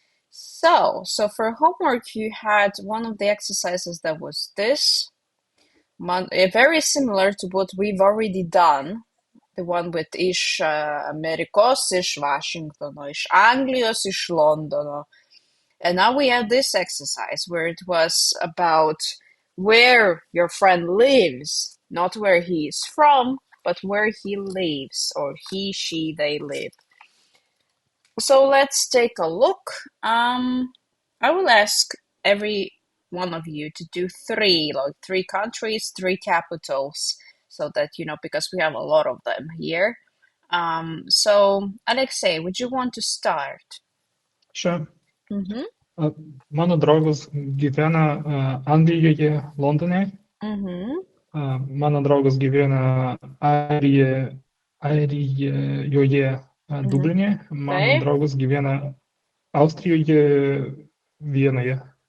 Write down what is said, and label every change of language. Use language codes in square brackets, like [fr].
[en] So for homework, you had one of the exercises that was this, very similar to what we've already done. The one with [lt] iš Amerikos, iš Washingtono, iš Anglijos, iš Londono. [en] And now we had this exercise where it was about where your friend lives, not where he is from, but where he lives, or he, she, they live. So let's take a look. I will ask every one of you to do three countries, three capitals, so that, because we have a lot of them here. So Alexei, would you want to start? Sure. Mm-hmm. [lt] Mano draugas gyvena Anglijoje, Londone. Mm-hmm. Mano draugas gyvena Airijoje, Dubline. Mano Taip. draugas gyvena Austrijoje, Vienoje.